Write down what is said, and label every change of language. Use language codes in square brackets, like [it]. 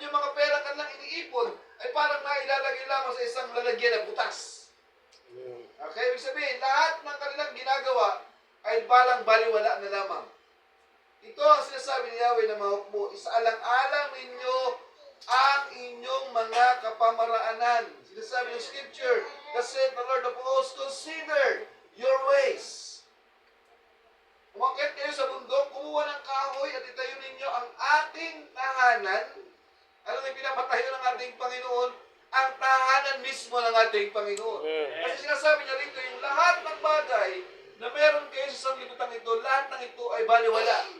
[tl] Yung mga pera kanilang iniipon ay parang nailalagay lamang sa isang lalagyan na butas. Okay? Ibig sabihin, lahat ng kanilang ginagawa ay balang baliwala na lamang. Ito ang sinasabi ni Yahweh na mga hukbo, isaalang-alang ninyo ang inyong mga kapamaraanan. Sinasabi ng Scripture, [en] thus saith the Lord of hosts, consider your ways. [tl] Umakyat kayo sa bundok, kumuha ng kahoy at itayo ninyo ang aking tahanan. Ano yung pinapatayo ng ating Panginoon? Ang tahanan mismo ng ating Panginoon. Kasi sinasabi niya rito, yung lahat ng bagay na meron kayo sa sanglibutan ito, lahat ng ito ay baliwala.